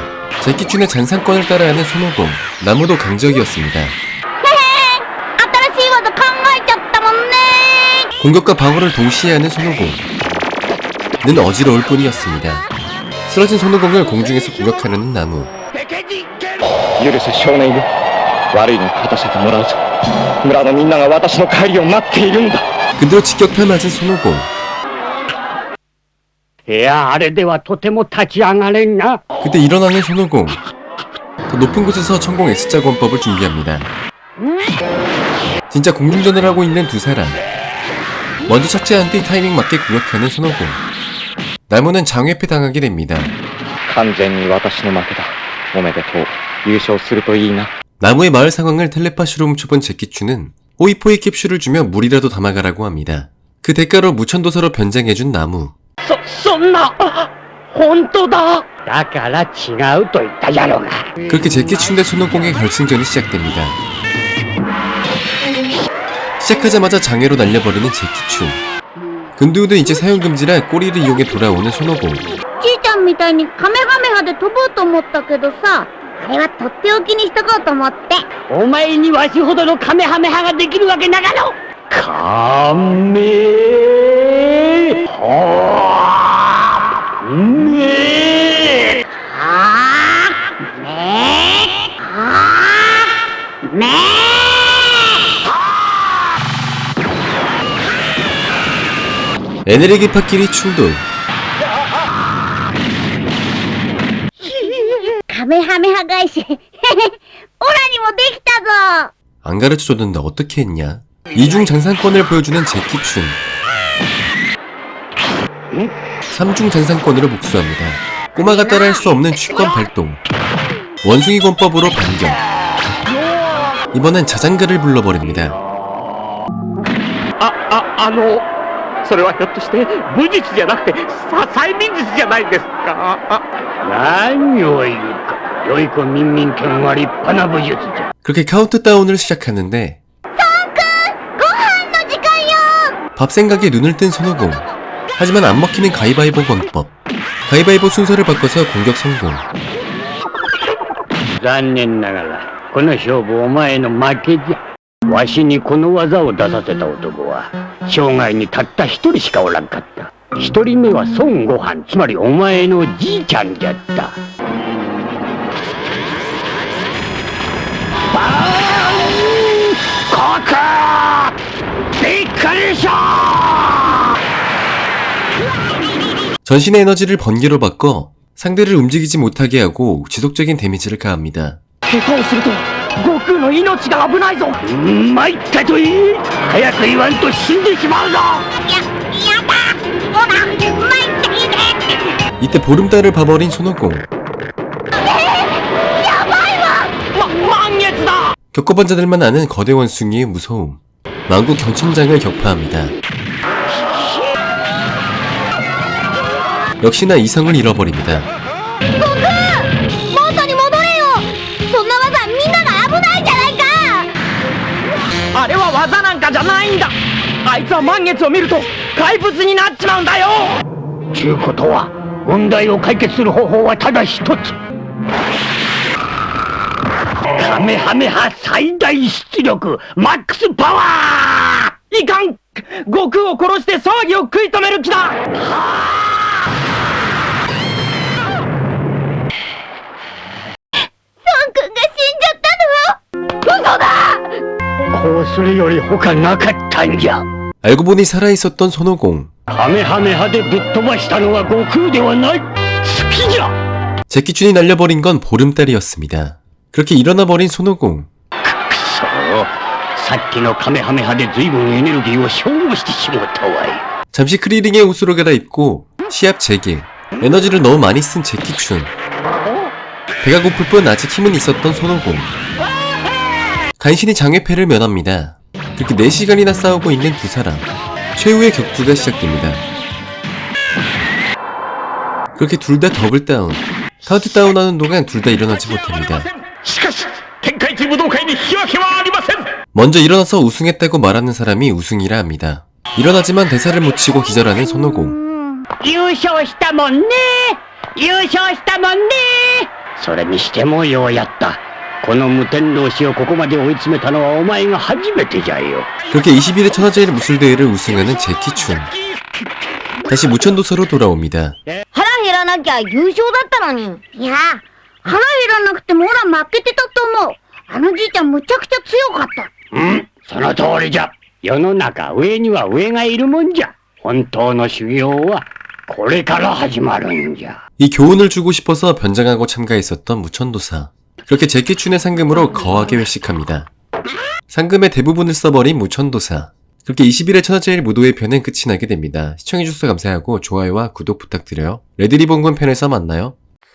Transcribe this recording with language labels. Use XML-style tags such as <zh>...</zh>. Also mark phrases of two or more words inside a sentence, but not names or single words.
<ko>제키춘의 잔상권을 따라하는 손오공, 나무도 강적이었습니다. 공격과 방어를 동시에 하는 손오공. 는 어지러울 뿐이었습니다. 쓰러진 손오공을 공중에서 공격하려는 나무.</ko> <ja>許せ少年よ、悪いの勝たせてもらうぞ。村のみんなが私の帰りを待っているんだ。</ja> <ko>그대로 직격탄 맞은 손오공.</ko> <ja>いや、あれではとても立ち上がれんな。</ja> <ko>그때 일어나는 손오공. 더 높은 곳에서 천공 S자 권법을 준비합니다. 진짜 공중전을 하고 있는 두 사람. 먼저 착지한 뒤 타이밍 맞게 공격하는 손오공. 나무는 장외패 당하게 됩니다.</ko> <ja>完全に私の負けだ。おめでとう。優勝するといいな。</ja> <ko>나무의 마을 상황을 텔레파시로 훔쳐본 제키추는 호이포이 캡슐을 주며 물이라도 담아가라고 합니다. 그 대가로 무천도사로 변장해준 나무.</ko> <ja>そんな、本当だ。だから違うと言ったじゃろうが。</ja> <ko>그렇게 제키춘 대 손오공의 결승전이 시작됩니다. 시작하자마자 장애로 날려버리는 제키춘. 근두우는 이제 사용금지라 꼬리를 이용해 돌아오는 손오공.</ko> <ja>じいちゃんみたいにカメハメハで飛ぼうと思ったけどさ、あれはとっておきにしとこうと思って。お前にわしほどのカメハメハができるわけなかろ。カメハメ</ja> <ko>에너지 파끼리 충돌.</ko> <ja>カメハメハ返し。オラにもできたぞ。</ja> <ko>안 가르쳐줬는데 어떻게 했냐? 이중 장상권을 보여주는 제키춘. 3중 장상권으로 복수합니다. 꼬마가 따라할 수 없는 취권 발동. 원숭이 권법으로 반격. 이번엔 자장가를 불러버립니다.</ko> <ja>それはひょっとして武術じゃなくて催眠術じゃないですか。何を言うか。良い子民民権は立派な武術じゃ。</ja> <ko>그렇게 카운트다운을 시작하는데 밥 생각에 눈을 뜬 손오공. 하지만 안 먹히는 가위바위보 권법. 가위바위보 순서를 바꿔서 공격 성공.</ko> <ja>残念ながらこの勝負お前の負けじゃ。わしにこの技を出させた男は生涯にたった一人しかおらんかった。一人目は孫悟飯、つまりお前のじいちゃんじゃった。バーンコクびっくりした。</ja> <ko>전신의 에너지를 번개로 바꿔 상대를 움직이지 못하게 하고 지속적인 데미지를 가합니다.</ko> <ja>下手をすると悟空の命が危ないぞ。参ったといい。早く言わんと死んでしまうぞ。やだ。ほら、参っていて。</ja> <ko>이때 보름달을 봐버린 손오공.</ko> <ja>やばいわ。満月だ。</ja> <ko>겪어본 자들만 아는 거대 원숭이의 무서움. 만국 경천장을 격파합니다. 역시나 이성을 잃어버립니다.</ko> <ja>元に戻れよ。そんな技みんなが危ないじゃないか。あれは技なんかじゃないんだ。あいつは満月を見ると怪物になっちまうんだよ。ちゅうことは問題を解決する方法はただ一つ。カメハメハ最大出力マックスパワー。いかん。悟空を殺して騒ぎを食い止める気だ。こうするより他なかったんじゃ。</ja> <ko>알고 보니 살아있었던 손오공.</ko> <ja>カメハメハでぶっ飛ばしたのは悟空ではない。好きじゃ。</ja> <ko>제키춘이 날려버린 건 보름달이었습니다. 그렇게 일어나버린 손오공.</ko> <ja>くそさっきのカメハメハで随分エネルギーを消耗してしまったわい。</ja> <ko>잠시 크리링의 옷으로 갈아입고 시합 재개, 에너지를 너무 많이 쓴 제키춘. 배가 고플 뿐 아직 힘은 있었던 손오공. 간신히 장외패를 면합니다. 그렇게 4시간이나 싸우고 있는 두 사람. 최후의 격투가 시작됩니다. 그렇게 둘 다 더블 다운. 카운트 다운하는 동안 둘 다 일어나지 못합니다. 먼저 일어나서 우승했다고 말하는 사람이 우승이라 합니다. 일어나지만 대사를 못 치고 기절하는 손오공.</ko> <ja>優勝したもんね優勝したもんねそれにしてもようやったこの無天老師をここまで追い詰めたのはお前が初めてじゃよ</ja> <ko>그렇게 21회 천하제일 무술대회를 우승하는 제키춘. 다시 무천도사로 돌아옵니다.</ko> <ja>腹減らなきゃ優勝だったのに。いや、腹減らなくてもオラ負けてたと思う。あのじいちゃんむちゃくちゃ強かった。うんその通りじゃ世の中上には上がいるもんじゃ本当の修行はこれから始まるんじゃ</ja> <ko>이 교훈을 주고 싶어서 변장하고 참가했었던 무천도사. 그렇게 제키춘의 상금으로 거하게 회식합니다. 상금의 대부분을 써버린 무천도사. 그렇게 21회 천하제일 무도회 편은 끝이 나게 됩니다. 시청해주셔서 감사하고 좋아요와 구독 부탁드려요. 레드리본군 편에서 만나요.</ko>